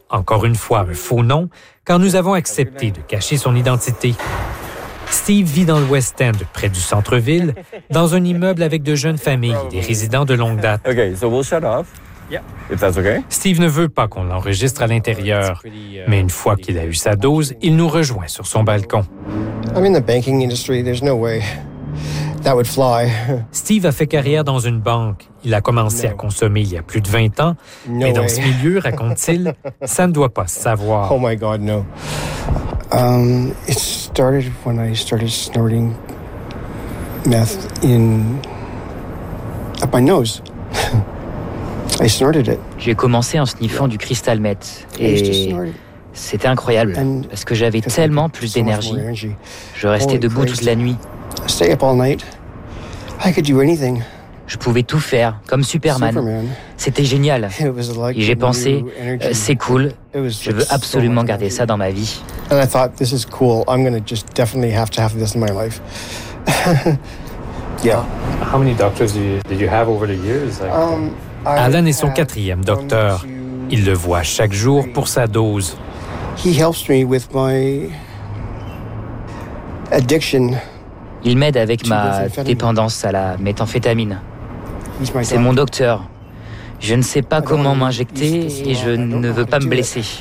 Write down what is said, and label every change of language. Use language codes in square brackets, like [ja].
[fr] Encore une fois, un faux nom, car nous avons accepté de cacher son identité. Steve vit dans le West End, près du centre-ville, dans un immeuble avec de jeunes familles, des résidents de longue date. [en] Okay, so we'll shut off. If that's okay. [fr] Steve ne veut pas qu'on l'enregistre à l'intérieur, mais une fois qu'il a eu sa dose, il nous rejoint sur son balcon. [en] I'm in the banking industry, there's no way. That would fly. [fr] Steve a fait carrière dans une banque. Il a commencé à consommer il y a plus de 20 ans. [en] No [fr] mais dans [en] way. [fr] Ce milieu, raconte-t-il, ça ne doit pas se savoir. [en] Oh my God, no. It started when I started snorting meth in up my nose. I snorted it. [fr] J'ai commencé en sniffant du crystal meth. C'était incroyable parce que j'avais tellement plus d'énergie. Je restais debout toute la nuit. Stay up all night. I could do anything. Je pouvais tout faire, comme Superman. C'était génial. Et j'ai pensé, c'est cool, je veux absolument so garder ça dans ma vie. [en] And I thought, this is cool, I'm gonna just definitely have to have this in my life. Yeah. How many doctors did you have over the years? [fr] Alan est son 4e docteur. Il le voit chaque jour pour sa dose. Il m'aide avec ma dépendance à la méthamphétamine. C'est mon docteur. Je ne sais pas comment m'injecter et je ne veux pas me blesser.